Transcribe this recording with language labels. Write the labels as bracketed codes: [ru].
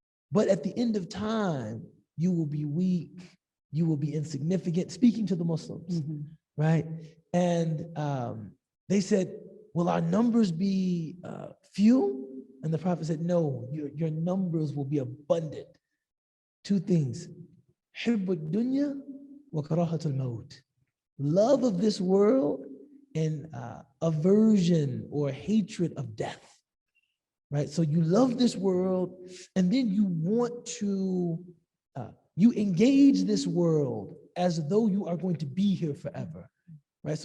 [en] But at the end of time, you will be weak, you will be insignificant, speaking to the Muslims, right? And they said, will our numbers be few? And the Prophet said, no, your numbers will be abundant. Two things, [ar] حب الدنيا وكراهة الموت. [en] Love of this world and aversion or hatred of death, right? So you love this world and then you want to, you engage this world as though you are going to be here forever, right?